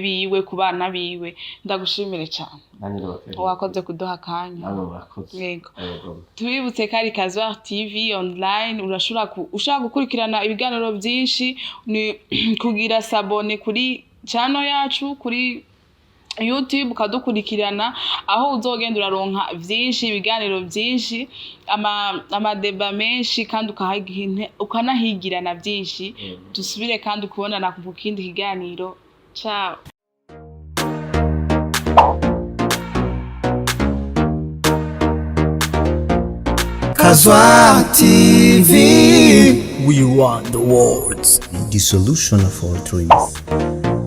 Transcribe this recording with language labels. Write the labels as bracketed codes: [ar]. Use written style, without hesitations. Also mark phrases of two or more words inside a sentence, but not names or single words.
[rn] biwe kubana biwe ndagushimire cyane wakoze kuduha akanya yego tubibutse kari Kazwa TV online ushaka gukurikirana ibiganiro byinshi ni kugira sabone kuri channel yacu kuri YouTube ukadukurikirana aho uzogenda uraronka byinshi ibiganiro byinshi amadeba menshi kandi ukanahigirana byinshi dusubire kandi kubonana ku kindi kiganiro. Ciao. Kazwa TV. [en] We want the words. The solution of all dreams.